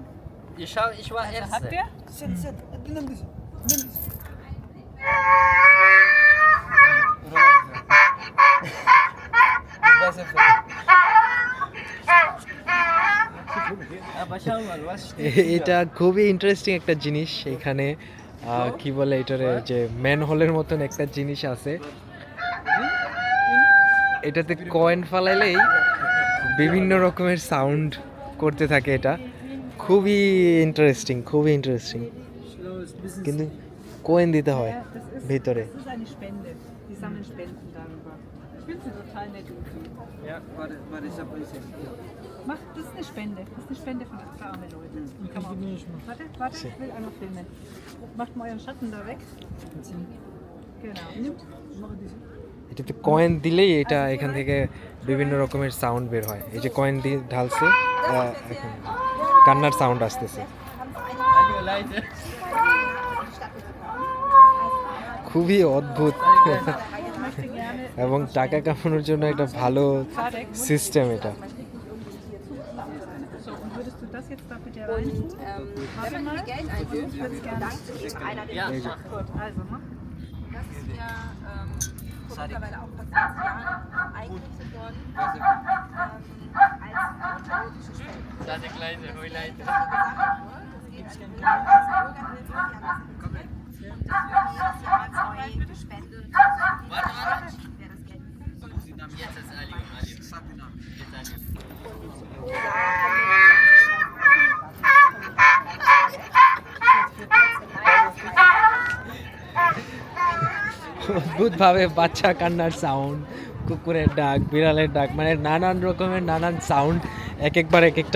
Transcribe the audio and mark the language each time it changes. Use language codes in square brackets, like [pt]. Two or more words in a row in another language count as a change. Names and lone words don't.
[de] Ich war Erste. Hat der? Sit. Nimm das. Aber schau mal, was [bn] এটা খুবই ইন্টারেস্টিং একটা জিনিস এখানে কি বলে এটারে যে ম্যান হোলের মতন একটা জিনিস আছে এটাতে কয়েন ফালাইলেই বিভিন্ন রকমের সাউন্ড করতে থাকে এটা খুবই ইন্টারেস্টিং কিন্তু কয়েন দিতে হয় ভিতরে [de] Das ist eine Spende. Die sammeln Spenden darüber. Ich finde sie total nett und süß. Ja, warte, ich hab euch jetzt. Mach, das ist eine Spende. Das ist eine Spende für arme Leute. Kann man. Warte, ich will einmal filmen. Macht mal euren Schatten da weg. Genau. [bn] এটাতে কয়েন দিলেই এটা এখান থেকে বিভিন্ন রকমের সাউন্ড বের হয় এই যে কয়েন দিয়ে ঢালছে এখন কান্নার সাউন্ড আসতেছে [de] Alio, Leute. [bn] খুবই অদ্ভুত এবং টাকা কামানোর জন্য একটা ভালো সিস্টেম এটা [de] So, und würdest du das jetzt da bitte rein tun? Warte mal. Geld Ich würde es gerne. einer der Ja. Gut, also mach. Das ist ja vor mittlerweile auch fast 20 Jahren eingerichtet worden als patriotische Spende. Sade Kleine, hoi Leute. Das geht an die Bürgerhilfe, die haben das initiiert. Und das wird jedes Jahr neu gespendet. Warte. Wer das Geld Jetzt ist Alio. Jetzt Alio. [bn] অদ্ভুতভাবে বাচ্চা কান্নার সাউন্ড কুকুরের ডাক বিড়ালের ডাক মানে নানান রকমের নানান সাউন্ড একবার একটা